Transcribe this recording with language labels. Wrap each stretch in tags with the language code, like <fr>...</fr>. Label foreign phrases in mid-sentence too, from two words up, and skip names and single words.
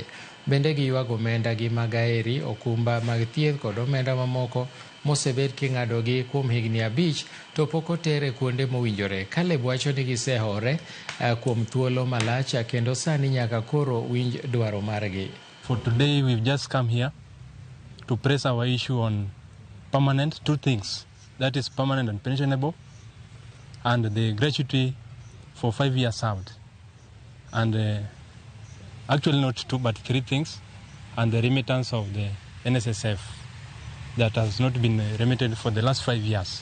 <luo>Bende giywago omenda gi mag aeri, okumba mag thieth kod omenda mamoko mosebed king'adogi kuom higni 5 to pok otere kuonde mowinjore. Caleb wacho ni gisehore kuom thuolo malach kendo sani nyaka koro winj dwaro margi.</luo> <en>For today we've just come here to press our issue on permanent, two things. That is permanent and pensionable, and the gratuity for 5 years served. And actually not 2 but 3 things, and the remittance of the NSSF that has not been remitted for the last 5 years.</en>